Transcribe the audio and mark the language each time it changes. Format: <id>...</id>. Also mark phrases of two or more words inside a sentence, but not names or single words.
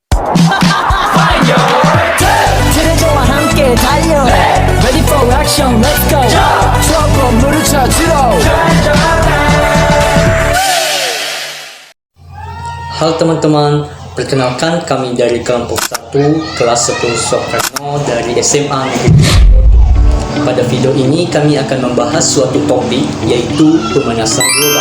<ko>트레저와 함께 달려</ko> <en>Ready for action, let's go</en> <ko>추억과 물을 찾으러</ko> <id>Halo teman-teman, perkenalkan kami dari kelompok 1 kelas 10 Soekarno dari SMA Negeri. Pada video ini kami akan membahas suatu topik yaitu pemanasan global.</id>